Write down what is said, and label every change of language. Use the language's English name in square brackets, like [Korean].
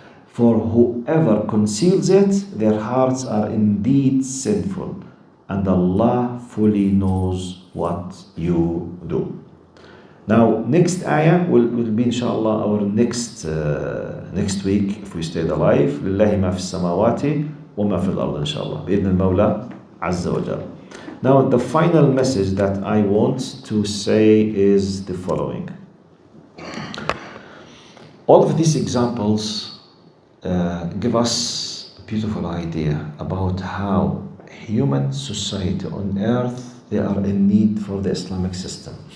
[English] For whoever conceals it, their hearts are indeed sinful. and Allah fully knows what you do. Now, next ayah will be inshallah our next week if we stayed alive. [Arabic] لله ما في السماوات وما في الأرض inshallah بإذن المولى عز وجل. [English] Now, the final message that I want to say is the following. All of these examples give us a beautiful idea about how human society on earth, they are in need for the Islamic system.